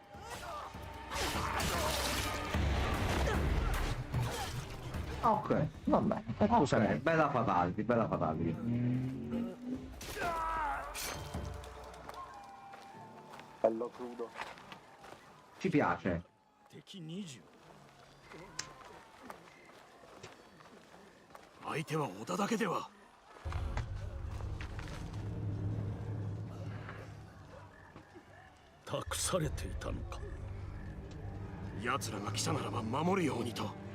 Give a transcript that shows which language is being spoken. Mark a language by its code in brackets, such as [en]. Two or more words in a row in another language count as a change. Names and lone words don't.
[it] Ok. Va bene, e tu sei Ok, meglio. bella fatality, bella fatality. Bello crudo. Ci piace. [ja] 敵20相手は織田だけでは託されていたのか奴らが来たならば守るようにと